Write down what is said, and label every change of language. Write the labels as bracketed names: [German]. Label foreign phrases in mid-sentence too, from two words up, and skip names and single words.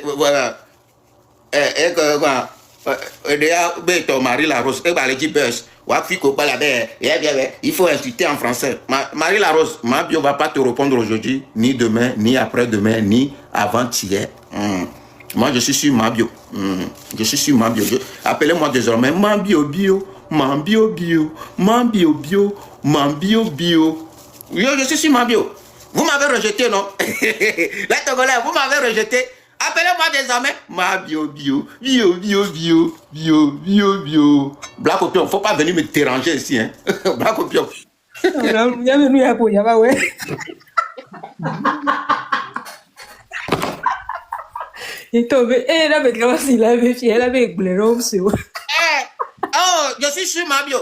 [French] Voilà. Ton mari la rose. Il faut insulter en français. Marie la rose, Mabio ne va pas te répondre aujourd'hui, ni demain, ni après-demain, ni avant-hier. Moi, je suis sur Mabio. Je suis sur Mabio. Appelez-moi désormais Mabio Bio. Mabio Bio. Mabio Bio. Mabio Bio. Je suis sur Mabio. Vous m'avez rejeté, non? Les Togolais, vous m'avez rejeté. Appelez-moi désormais Mabio Bio. Bio, Bio, Bio. Bio, Bio, Bio. Black Opion, faut pas venir me déranger ici, hein? Black Opion. Oh, je suis sur Mabio.